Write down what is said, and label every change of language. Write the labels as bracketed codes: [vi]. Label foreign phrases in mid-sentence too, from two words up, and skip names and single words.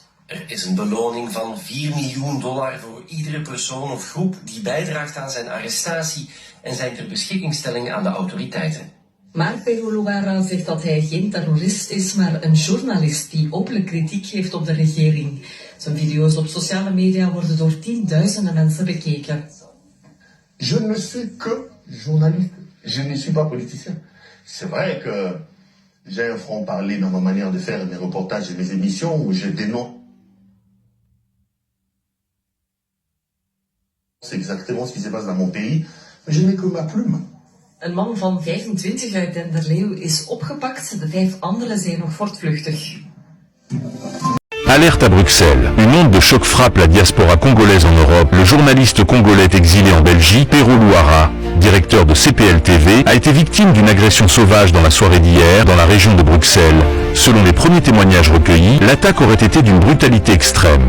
[nl] Er is een beloning van $4 miljoen voor iedere persoon of groep die bijdraagt aan zijn arrestatie en zijn ter beschikking aan de autoriteiten. Maar Pero Luara zegt dat hij geen terrorist is, maar een journalist die openlijk kritiek geeft op de regering. Zijn video's op sociale media worden door tienduizenden mensen bekeken. [fr] Je ne suis que journaliste, je ne suis pas politicien. C'est vrai que j'ai un franc-parler dans ma manière de faire mes reportages et mes émissions où je dénonce exactement ce qui se passe dans mon pays, mais je n'ai que ma plume. [nl] Een man van 25 uit Denderleeuw is opgepakt, de 5 anderen zijn nog voortvluchtig. [fr] Alerte à Bruxelles. Une onde de choc frappe la diaspora congolaise en Europe. Le journaliste congolais exilé en Belgique, Pero Luara, directeur de CPL TV, a été victime d'une agression sauvage dans la soirée d'hier, dans la région de Bruxelles. Selon les premiers témoignages recueillis, l'attaque aurait été d'une brutalité extrême.